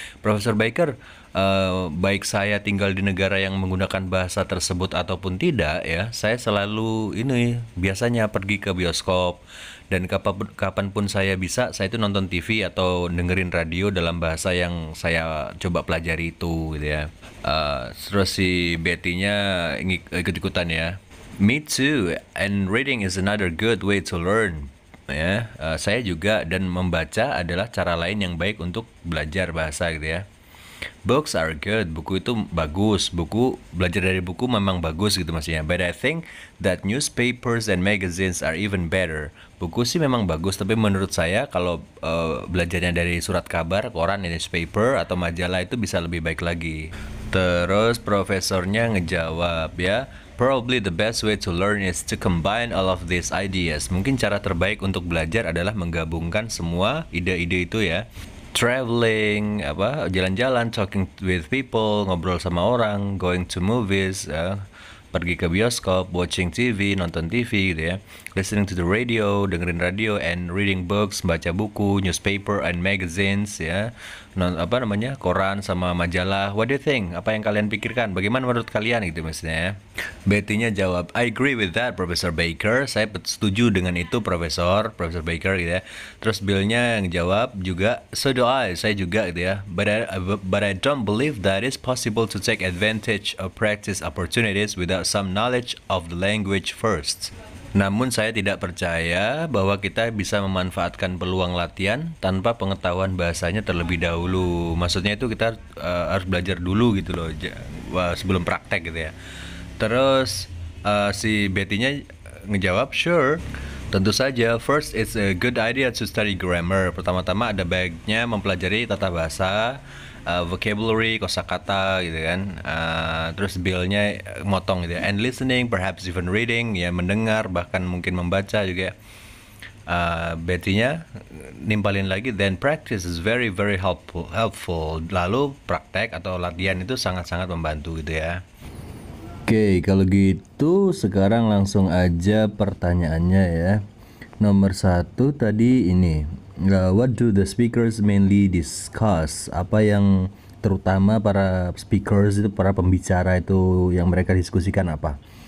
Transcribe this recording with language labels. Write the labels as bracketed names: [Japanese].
[Indonesian] Professor Baker, baik saya tinggal di negara yang menggunakan bahasa tersebut ataupun tidak ya, saya selalu biasanya pergi ke bioskop, dan kapanpun saya bisa, saya itu nonton TV atau dengerin radio dalam bahasa yang saya coba pelajari itu gitu ya. Terus si Betty-nya ikut-ikutan ya. [English] Me too, and reading is another good way to learn. [Indonesian] Ya, saya juga, dan membaca adalah cara lain yang baik untuk belajar bahasa gitu ya. [English] Books are good, [Indonesian] buku itu bagus, belajar dari buku memang bagus gitu maksudnya. [English] But I think that newspapers and magazines are even better. [Indonesian] Buku sih memang bagus, tapi menurut saya kalau belajarnya dari surat kabar, koran, newspaper atau majalah itu bisa lebih baik lagi. Terus profesornya ngejawab ya, [English] probably the best way to learn is to combine all of these ideas. [Indonesian] Mungkin cara terbaik untuk belajar adalah menggabungkan semua ide-ide itu ya. [English] Traveling, [Indonesian] jalan-jalan, [English] talking with people, [Indonesian] ngobrol sama orang, [English] going to movies, [Indonesian] pergi ke bioskop, [English] watching TV, [Indonesian] nonton TV gitu ya, [English] listening to the radio, [Indonesian] dengerin radio, [English] and reading books, [Indonesian] baca buku, [English] newspaper and magazines ya, [Indonesian] koran sama majalah. [English] What do you think? [Indonesian] Apa yang kalian pikirkan? Bagaimana menurut kalian gitu maksudnya ya? Betty-nya jawab, [English] I agree with that, Professor Baker. [Indonesian] Saya setuju dengan itu, Professor Baker gitu ya. Terus Bill-nya yang jawab juga, [English] so do I, [Indonesian] saya juga gitu ya. [English] But I don't believe that it's possible to take advantage of practice opportunities without some knowledge of the language first. [Indonesian] Namun saya tidak percaya bahwa kita bisa memanfaatkan peluang latihan tanpa pengetahuan bahasanya terlebih dahulu. Maksudnya itu kita harus belajar dulu gitu loh, sebelum praktek gitu ya. Terus si Betty-nya ngejawab, sure, tentu saja. [English] First, it's a good idea to study grammar. [Indonesian] Pertama-tama ada baiknya mempelajari tata bahasa, vocabulary, kosakata gitu kan. Terus Bill-nya motong gitu ya. [English] And listening, perhaps even reading, [Indonesian] ya mendengar, bahkan mungkin membaca juga. Betty-nya nimpalin lagi, [English] then practice is very very helpful. [Indonesian] Lalu praktek atau latihan itu sangat-sangat membantu gitu ya. Oke, kalau gitu sekarang langsung aja pertanyaannya ya. Nomor 1 tadi ini, [English] what do the speakers mainly discuss? [Indonesian] Apa yang terutama para speakers itu, para pembicara itu yang mereka diskusikan apa?